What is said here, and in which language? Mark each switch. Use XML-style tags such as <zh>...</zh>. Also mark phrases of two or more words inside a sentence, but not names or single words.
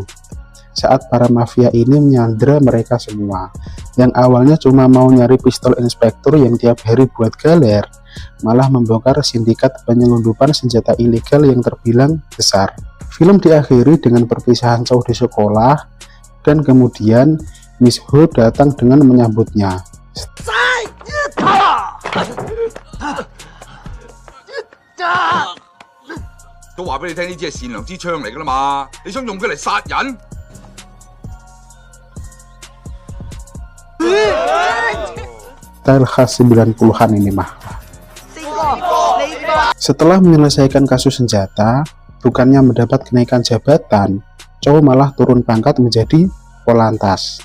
<id>Saat para mafia ini menyandera mereka semua, yang awalnya cuma mau nyari pistol inspektur yang tiap hari buat galer, malah membongkar sindikat penyelundupan senjata ilegal yang terbilang besar. Film diakhiri dengan perpisahan Chow di sekolah, dan kemudian Miss Ho datang dengan menyambutnya.</id> <yue>都話俾你聽，呢支係善良之槍嚟㗎啦嘛，你想用佢嚟殺人？</yue> <id>Style khas 90-an ini mah. Setelah menyelesaikan kasus senjata, bukannya mendapat kenaikan jabatan, Chow malah turun pangkat menjadi polantas.</id>